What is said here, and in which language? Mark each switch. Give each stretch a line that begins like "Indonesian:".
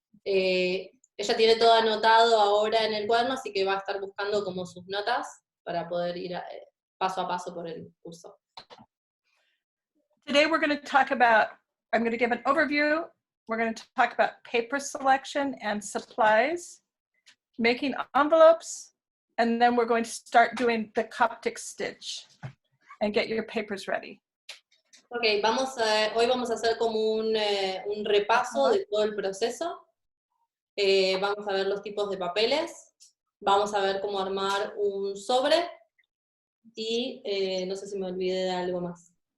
Spanish: Ella tiene todo anotado ahora en el cuaderno, así que va a estar buscando como sus notas para poder ir paso a paso por el curso.
English: Today we're going to talk about, I'm going to give an overview. We're going to talk about paper selection and supplies, making envelopes, and then we're going to start doing the Coptic stitch and get your papers ready.
Spanish: Okay, hoy vamos a hacer como un repaso de todo el proceso. Vamos a ver los tipos de papeles, vamos a ver cómo armar un sobre y no sé si me olvidé de algo más.